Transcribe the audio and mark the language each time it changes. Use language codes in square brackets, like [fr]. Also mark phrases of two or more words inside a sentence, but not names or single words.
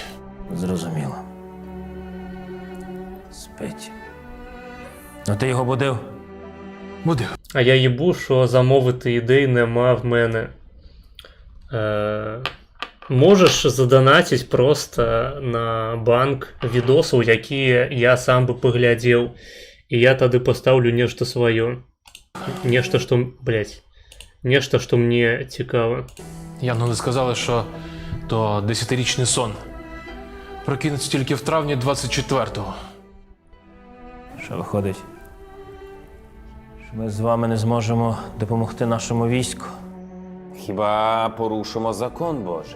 [uk] Зрозуміло. Спить. Ну ти його будив? Буде. А я їбу, що замовити ідей нема в мене. [be] Можеш задонатіць просто на банк відосаў, якія я сам бы паглядзеў, і я тады пастаўлю нешта сваё. Нешта, што, блядь, нешта, што мне цікава. [uk] Янголи сказали, що то 10-річний сон. Прокинеться тільки в травні 24-го. Що виходить? Що ми з вами не зможемо допомогти нашому війську? Хіба порушимо закон Божий?